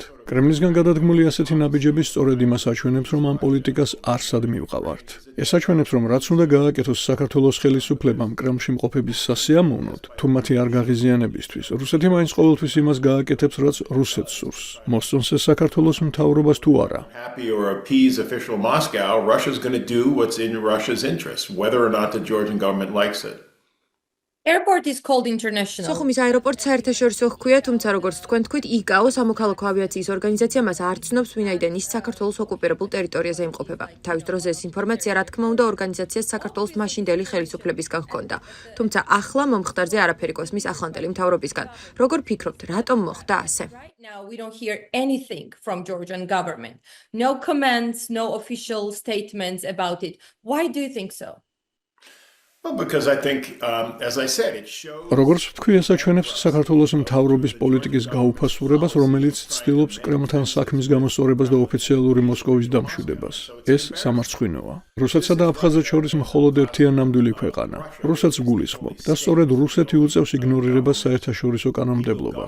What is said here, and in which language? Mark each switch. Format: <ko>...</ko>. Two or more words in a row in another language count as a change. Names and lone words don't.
<ka>კრემლისგან გადადგმული ასეთი ნაბიჯები სწორედ იმას აჩვენებს, რომ ამ პოლიტიკას არსად მივყავართ. ეს აჩვენებს, რომ რაც უნდა გააკეთოს საქართველოს ხელისუფლებამ კრემლში მყოფების სასიამოვნოდ, თუ მათი არ გაღიზიანებისთვის, რუსეთი მაინც ყოველთვის იმას გააკეთებს, რაც რუსეთს სურს. მოსწონს ეს საქართველოს მთავრობას თუ არა.</ka> <en>happy or appease official Moscow, Russia's going to do what's in Russia's interest, whether or not the Georgian government likes it. Airport is called international.</en> <ka>სოხუმის აეროპორტს საერთაშორისო ჰქვია, თუმცა როგორც თქვენ თქვით, ICAO სამოქალაქო ავიაციის ორგანიზაცია მას არ ცნობს, ვინაიდან ის საქართველოს ოკუპირებულ ტერიტორიაზე იმყოფება. თავის დროზე ეს ინფორმაცია, რა თქმა უნდა, ორგანიზაციას საქართველოს მაშინდელი ხელისუფლებისგან ჰქონდა. თუმცა ახლა მომხდარზე არაფერი კოსმის ახლანდელი მთავრობისგან. როგორ ფიქრობთ, რატომ მოხდა ასე?</ka> <en>Right now, we don't hear anything from Georgian government. No comments, no official statements about it. Why do you think so? Well, because I think, as I said, it shows.</en> <ka>როგორც ვთქვი, ეს აჩვენებს საქართველოს მთავრობის პოლიტიკის გაუფასურებას, რომელიც ცდილობს კრემლთან საქმის გამოსწორებას და ოფიციალური მოსკოვის დამშვიდებას. ეს სამარცხვინოა. რუსეთსა და აფხაზეთს შორის მხოლოდ ერთია ნამდვილი ქვეყანა. რუსეთს გულისხმობ და სწორედ რუსეთი უწევს იგნორირებას საერთაშორისო კანონმდებლობას.</ka>